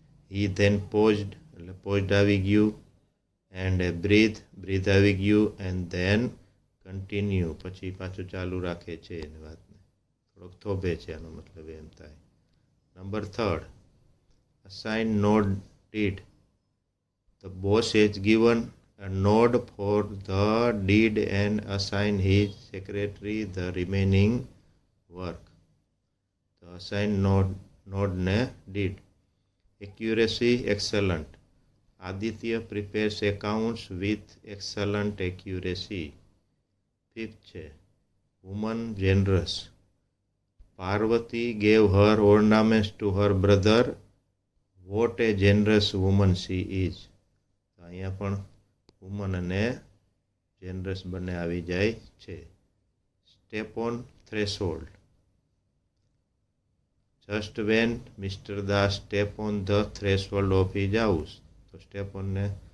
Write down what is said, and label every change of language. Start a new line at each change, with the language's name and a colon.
English: he then paused
Gujarati: એટલે posed આવી ગયું એન્ડ બ્રીથ આવી ગયું એન્ડ ધેન કન્ટિન્યુ પછી પાછું ચાલુ રાખે છે એની વાતને, થોડોક થોભે છે એનો મતલબ એમ થાય.
English: Number 3, assign nod deed. The boss has given a nod for the deed and assign his secretary the remaining work. The assign node ne deed. Accuracy excellent. Aditya prepares accounts with excellent accuracy. Fifth છે, woman generous. Parvati gave her ornaments to her brother. What a generous woman she is.
Gujarati: અહીંયા પણ woman અને જેનરસ બંને આવી જાય છે.
English: Step on threshold. Just when mister Das step on the threshold of his house.
Gujarati: તો step ઓનને